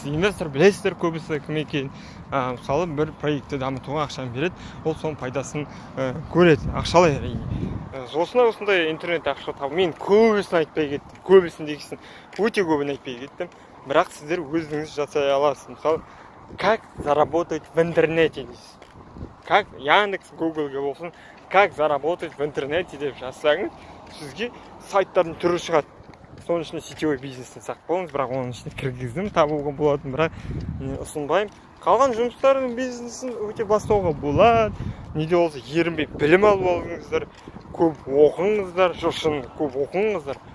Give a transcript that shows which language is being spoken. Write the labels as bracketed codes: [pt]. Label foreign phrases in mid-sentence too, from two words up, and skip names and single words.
[kk] Инвестор білесіздер көбісі кім екенін. Мысалы бір проектті дамытуға ақшаны береді, ол соның пайдасын көреді, ақшалай әрине. Осындай интернет ақша табу. Мен көбісін айтпай кеттім, өте көбін айтпай кеттім. Бірақ сіздер өзіңіз жасай аласыз. Мысалы, [ru] как заработать в интернете дейсіз. [kk] Как Яндекс, Гуглге болсын, [ru] как заработать в интернете [kk] деп жазсаңыз, сізге сайттардың түрі шығады. Соның ішінде сетевой бизнестен сақ болыңыз, бірақ оның ішінде кіргіздім, табуға болатын, бірақ ұсынбаймын. Қалған жұмыстардың бизнесін өте бастауға болады. Неде болса ерінбей білім алып алыңыздар, көп оқыңыздар, көп оқыңыздар.